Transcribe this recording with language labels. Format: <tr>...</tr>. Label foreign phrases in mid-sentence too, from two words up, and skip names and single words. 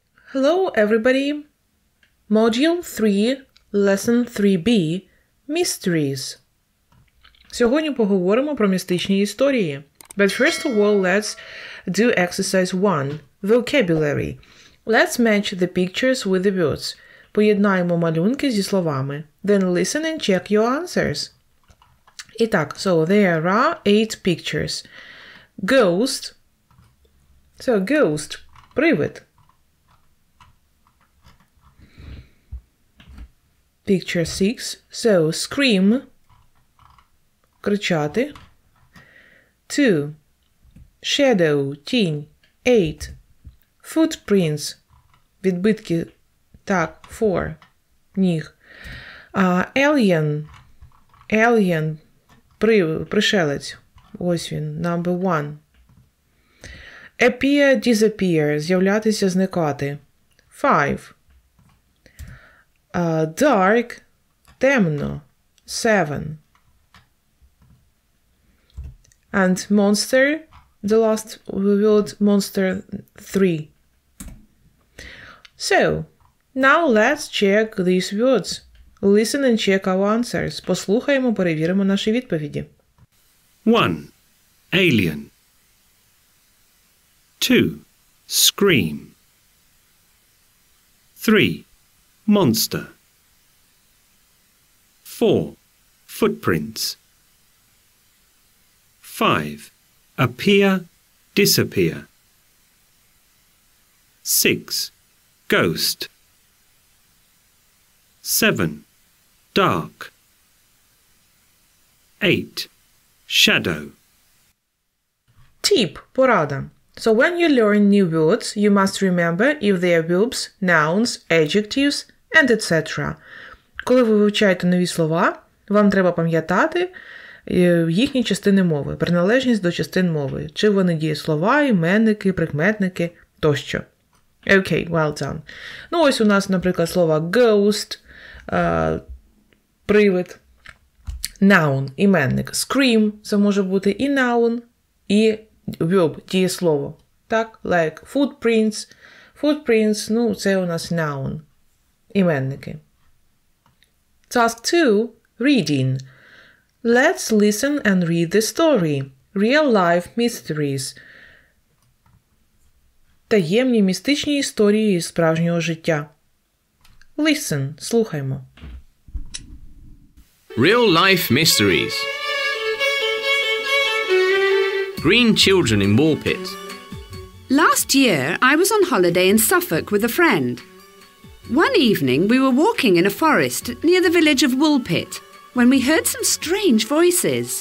<en>Hello everybody! Module 3, Lesson 3b Mysteries.</en> <uk>Сьогодні поговоримо про містичні історії.</uk> <en>But first of all, let's do exercise 1, Vocabulary. Let's match the pictures with the words.</en> <uk>Поєднаємо малюнки зі словами.</uk> <en>Then listen and check your answers.</en> <uk>І так,</uk> <en>so there are 8 pictures. Ghost. So, ghost. Привид. Picture 6. So, scream.</en> <uk>Кричати.</uk> <en>2. Shadow. Тінь. 8. Footprints. Відбитки.</en> <uk>Так, 4. Ніг. Alien.</uk> <en>Alien. Пришелець.</en> <uk>Ось він.</uk> <en>Number 1. Appear, disappear.</en> <uk>З'являтися, зникати. 5. Dark. Темно. 7.</uk> <en>And monster. The last word, monster, 3. So, now let's check these words. Listen and check our answers.</en> <uk>Послухаємо, перевіримо наші відповіді.</uk> <en>1. Alien. 2. Scream. 3. Monster. 4. Footprints. 5. Appear, disappear. 6. Ghost. 7. Dark. 8. Shadow. Tip, порада. So when you learn new words, you must remember if they are verbs, nouns, adjectives, and etc.</en> <uk>Коли ви вивчаєте нові слова, вам треба пам'ятати їхні частини мови, приналежність до частин мови, чи вони дієслова, іменники, прикметники тощо. Окей,</uk> <en>well done.</en> <uk>Ну ось у нас, наприклад, слово ghost, привид, noun, іменник, scream, це може бути і noun, і verb, дієслово. Так,</uk> <en>like footprints. Footprints,</en> <uk>ну, це у нас noun, іменники.</uk> <en>Task 2, reading. Let's listen and read the story. Real-life mysteries.</en> <uk>Таємні містичні історії із справжнього життя.</uk> <en>Listen, слухаймо. Real-life mysteries. Green children in Woolpit. Last year, I was on holiday in Suffolk with a friend. One evening, we were walking in a forest near the village of Woolpit when we heard some strange voices.</en>